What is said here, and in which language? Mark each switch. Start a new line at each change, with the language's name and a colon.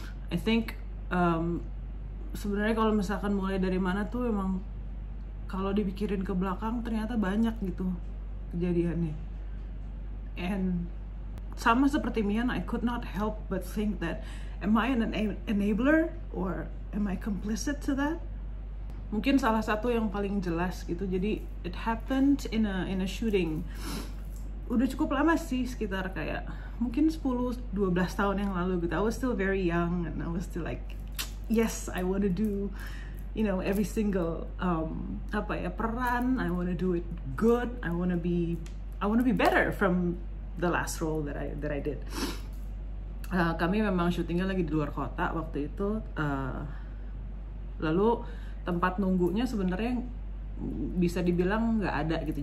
English: I think
Indonesian: sebenarnya kalau misalkan mulai dari mana tuh, emang kalau dipikirin ke belakang ternyata banyak gitu kejadiannya.
English: And
Indonesian: sama seperti Mian,
English: I could not help but think that am I an enabler or am I complicit to that?
Indonesian: Mungkin salah satu yang paling jelas gitu. Jadi
English: it happened in a shooting
Indonesian: udah cukup lama sih, sekitar kayak mungkin 10-12 tahun yang lalu gitu.
English: I was still very young and I was still like, yes, I want to do, you know, every single peran. I want to do it good. I want to be better from the last role that I did.
Indonesian: Kami memang syutingnya lagi di luar kota waktu itu. Lalu tempat nunggunya sebenarnya bisa dibilang nggak ada gitu.